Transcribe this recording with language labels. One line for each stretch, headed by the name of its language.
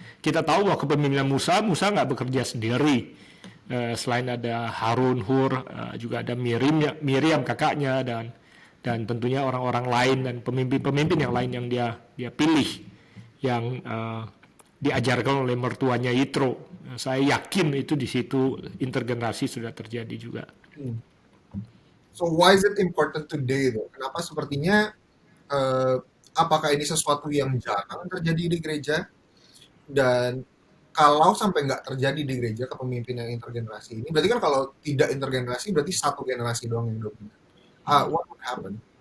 Indonesian: Kita tahu bahwa kepemimpinan Musa nggak bekerja sendiri. Selain ada Harun, Hur, juga ada Miriam kakaknya, dan tentunya orang-orang lain dan pemimpin-pemimpin yang lain yang dia pilih, yang diajarkan oleh mertuanya Yitro. Saya yakin itu di situ intergenerasi sudah terjadi juga. Hmm.
English: So why is it important today though?
Indonesian: Kenapa sepertinya eh, apakah ini sesuatu yang jarang terjadi di gereja? Dan kalau sampai nggak terjadi di gereja kepemimpinan intergenerasi ini, berarti kan kalau tidak intergenerasi berarti satu generasi doang yang dominan.
English: What would happen?